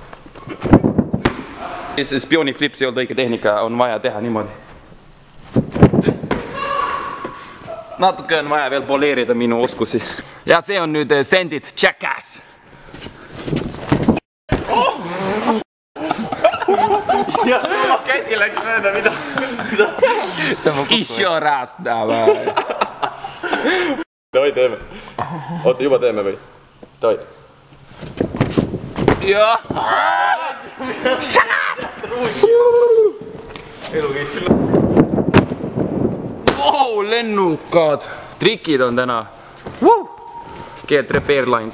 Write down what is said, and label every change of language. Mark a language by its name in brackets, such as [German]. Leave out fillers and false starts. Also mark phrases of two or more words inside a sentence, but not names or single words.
[Estonian] Spiooni flips ei olnud õige tehnika, on vaja teha niimoodi. Natuke on vaja veel poleerida minu oskusi. Ja see on nüüd Send It Jackass. Käsi läks mööda, mida? [Russian] Еще раз, давай. [Estonian] Davai, teeme. Oota, juba teeme või? Davai. Ja. Elu käis küll. Wow, lennukad. Trikid on täna. Get Rep Airlines.